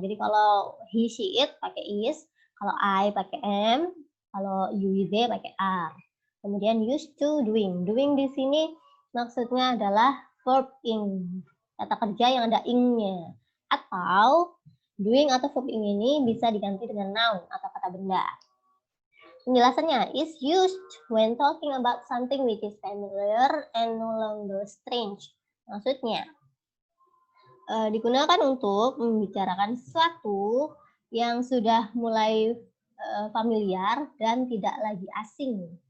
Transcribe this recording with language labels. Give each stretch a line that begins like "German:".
Indonesian: Jadi kalau he, she, it pakai is, kalau I pakai am, kalau you, they pakai are. Kemudian used to doing. Doing di sini maksudnya adalah verb ing, kata kerja yang ada ing-nya. Atau doing atau verb ing ini bisa diganti dengan noun atau kata benda. Penjelasannya
English: is used when talking about something which is familiar and no longer strange.
Indonesian: Maksudnya, digunakan untuk membicarakan sesuatu yang sudah mulai familiar dan tidak lagi asing.